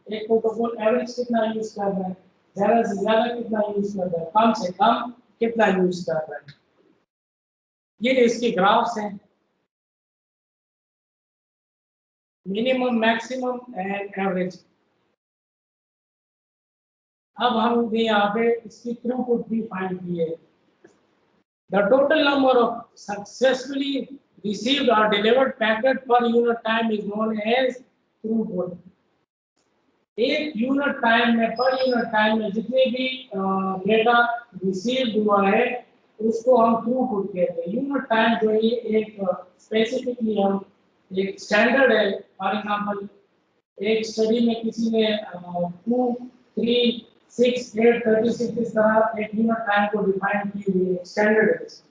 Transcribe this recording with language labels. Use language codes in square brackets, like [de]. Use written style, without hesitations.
[hi] एक protocol average कितना use कर रहा है, ज्यादा से ज्यादा कितना यूज कर रहा है, कम से कम कितना यूज कर रहा है। ये इसके ग्राफ्स हैं, मिनिमम, मैक्सिमम एंड एवरेज। अब हमने यहाँ पे इसकी थ्रूपुट भी फाइंड की है। [en] The total number of successfully received or delivered packet per unit time is known as throughput. [hi] एक यूनिट टाइम में, पर यूनिट टाइम में जितने भी डेटा रिसीव हुआ है उसको हम थ्रूपुट कहते हैं। यूनिट टाइम जो है एक स्पेसिफिकली हम एक स्टैंडर्ड है। फॉर एग्जांपल एक स्टडी में किसी ने 2, 3, 6, 8, 36 इस तरह एक यूनिट टाइम को डिफाइन की हुई है, स्टैंडर्ड है।